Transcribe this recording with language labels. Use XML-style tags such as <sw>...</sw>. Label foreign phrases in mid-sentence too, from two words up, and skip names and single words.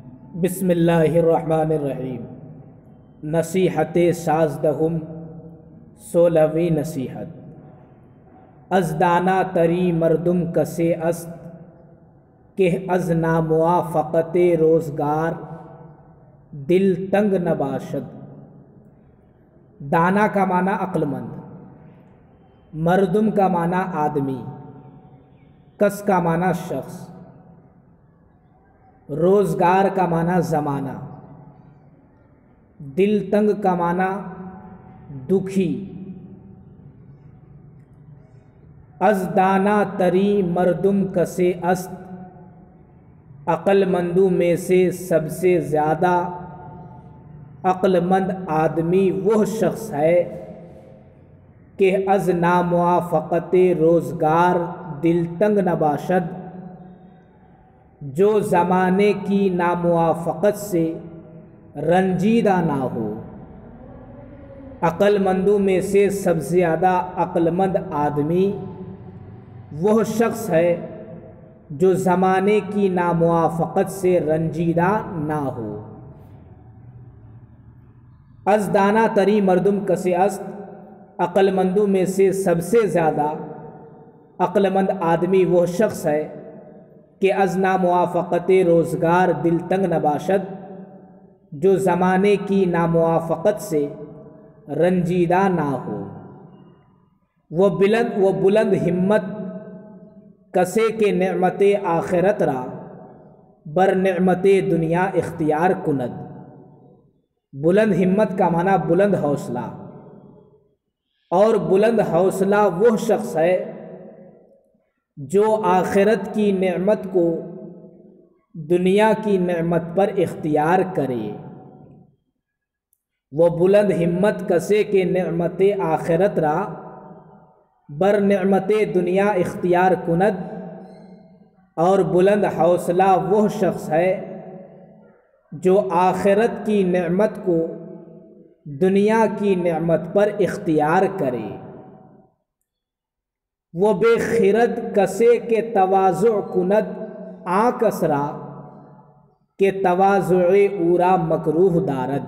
<ar>بسم اللہ الرحمن الرحیم۔</ar> <fa>نصیحت سازدہم،</fa> <ur>16ویں نصیحت۔</ur> <fa>از دانا تری مردم کسے است کہ از ناموافقت روزگار دل تنگ نباشد۔</fa> <ur>دانا کا معنی عقل مند، مردم کا معنی آدمی، کس کا معنی شخص، روزگار کا معنی زمانہ، دل تنگ کا معنی دکھی۔</ur> <fa>از دانا تری مردم کسے است،</fa> <ur>عقل مندوں میں سے سب سے زیادہ عقل مند آدمی وہ شخص ہے کہ</ur> <fa>از ناموافقت روزگار دل تنگ نباشد،</fa> <ur>جو زمانے کی ناموافقت سے رنجیدہ نہ ہو۔ عقل مندوں میں سے سب سے زیادہ عقل مند آدمی وہ شخص ہے جو زمانے کی ناموافقت سے رنجیدہ نہ ہو۔</ur> <fa>از دانا تری مردم کسے است،</fa> <ur>عقل مندوں میں سے سب سے زیادہ عقل مند آدمی وہ شخص ہے کہ</ur> <fa>از ناموافقت روزگار دل تنگ نباشد،</fa> <ur>جو زمانے کی ناموافقت سے رنجیدہ نہ ہو۔</ur> <fa>وہ بلند ہمت کسے کے نعمت آخرت را بر نعمت دنیا اختیار کند۔</fa> <ur>بلند ہمت کا معنی بلند حوصلہ، اور بلند حوصلہ وہ شخص ہے جو آخرت کی نعمت کو دنیا کی نعمت پر اختیار کرے۔</ur> <fa>وہ بلند ہمت کسے کے نعمت آخرت را بر نعمت دنیا اختیار کند،</fa> <ur>اور بلند حوصلہ وہ شخص ہے جو آخرت کی نعمت کو دنیا کی نعمت پر اختیار کرے۔</ur> <fa>وہ بے خرد کسے کے تواضع کند آ کسرا کہ تواضع اورا مکروہ دارد۔</fa>